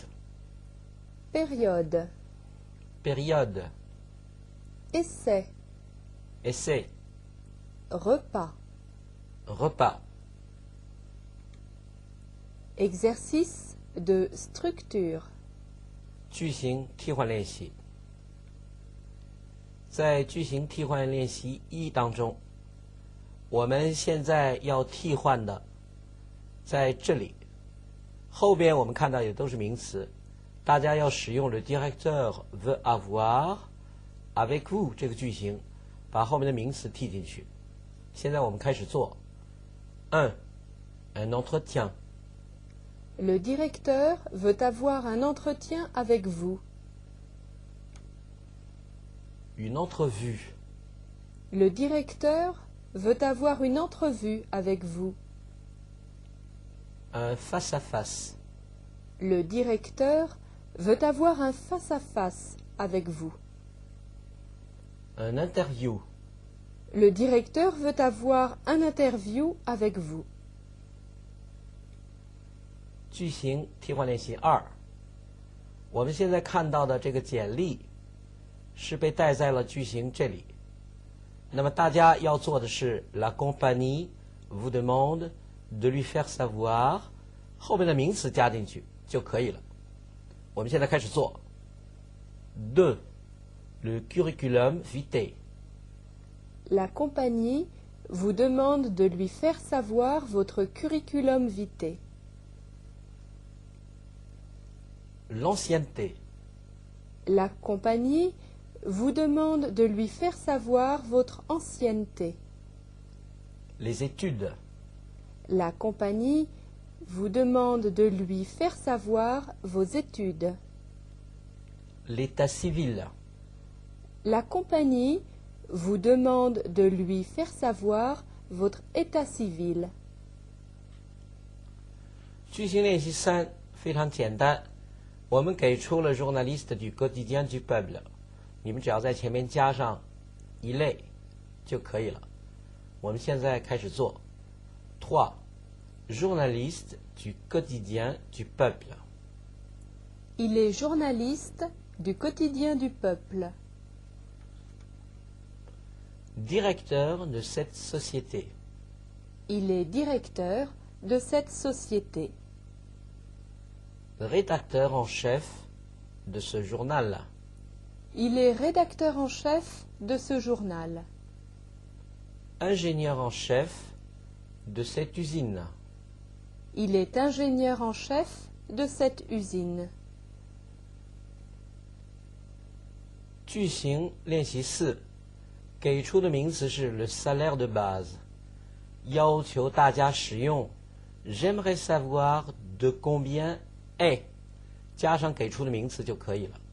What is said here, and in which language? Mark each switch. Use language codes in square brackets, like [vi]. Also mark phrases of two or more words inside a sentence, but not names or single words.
[fr] Période. période, Essai. essai, Repas. repas, Exercice de structure. [zh] 句型替换练习。在句型替换练习1当中，我们现在要替换的，在这里，后边我们看到也都是名词，大家要使用 [fr] le directeur veut avoir avec vous [zh] 这个句型，把后面的名词替进去。现在我们开始做。1. [fr] Un entretien. Le directeur veut avoir un entretien avec vous. Une entrevue. Le directeur veut avoir une entrevue avec vous. Un face-à-face. Le directeur veut avoir un face-à-face avec vous. Un interview. Le directeur veut avoir un interview avec vous. [zh] 句型替换练习2，我们现在看到的这个简历是被带在了句型这里。那么大家要做的是 [fr] La compagnie vous demande de lui faire savoir [zh] 后面的名词加进去就可以了。我们现在开始做。2. [fr] Le curriculum vitae. La compagnie vous demande de lui faire savoir votre curriculum vitae. L'ancienneté. La compagnie vous demande de lui faire savoir votre ancienneté. Les études. La compagnie vous demande de lui faire savoir vos études. L'état civil. La compagnie vous demande de lui faire savoir votre état civil. [zh] 句型练习3非常简单，我们给出了 [fr] journaliste du quotidien du peuple， [zh] 你们只要在前面加上一类就可以了。我们现在开始做。3. [fr] Journaliste du quotidien du peuple. Il est journaliste du quotidien du peuple. Directeur de cette société. Il est directeur de cette société. Rédacteur en chef de ce journal. Il est rédacteur en chef de ce journal. Ingénieur en chef de cette usine. Il est ingénieur en chef de cette usine. [zh] 句型练习4，给出的名词是 [fr] le salaire de base， [zh] 要求大家使用 [fr] j'aimerais savoir de combien est， [zh] 加上给出的名词就可以了。